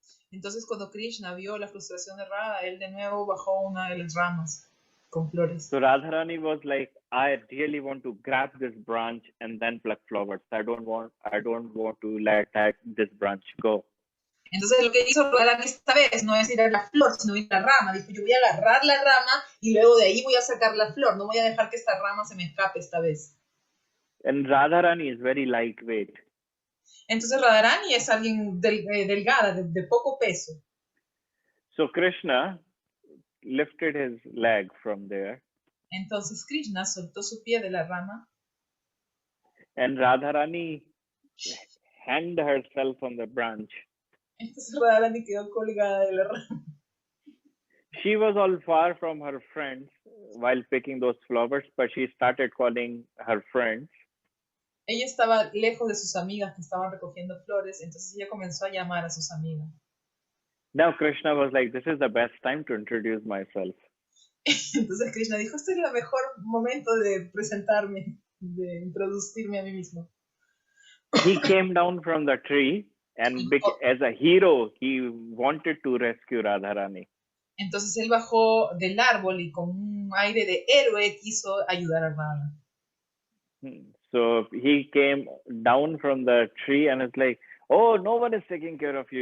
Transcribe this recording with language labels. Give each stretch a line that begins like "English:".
Spanish: Entonces cuando Krishna vio la frustración de Radha, él de nuevo bajó una de las ramas con flores.
English: So Radharani was like, I really want to grab this branch and then pluck flowers. I don't want to let this branch go.
Spanish: Entonces lo que hizo Radharani esta vez no es ir a la flor, sino ir a la rama. Dijo, yo voy a agarrar la rama y luego de ahí voy a sacar la flor. No voy a dejar que esta rama se me escape esta vez.
English: And Radharani is very lightweight.
Spanish: Entonces Radharani es alguien delgada, de poco peso.
English: So Krishna lifted his leg from there.
Spanish: Entonces Krishna soltó su pie de la rama.
English: And Radharani hanged herself on the branch.
Spanish: Entonces Radharani quedó colgada de la rama.
English: She was all far from her friends while picking those flowers, but she started calling her friends.
Spanish: Ella estaba lejos de sus amigas que estaban recogiendo flores, entonces ella comenzó a llamar a sus amigas.
English: Now Krishna was like, this is the best time to introduce myself.
Spanish: Entonces Krishna dijo, este es el mejor momento de presentarme, de introducirme a mí mismo.
English: He came down from the tree and as a hero, he wanted to rescue Radharani.
Spanish: Entonces él bajó del árbol y con un aire de héroe quiso ayudar a Radha.
English: So he came down from the tree and it's like, oh, no one is taking care of you.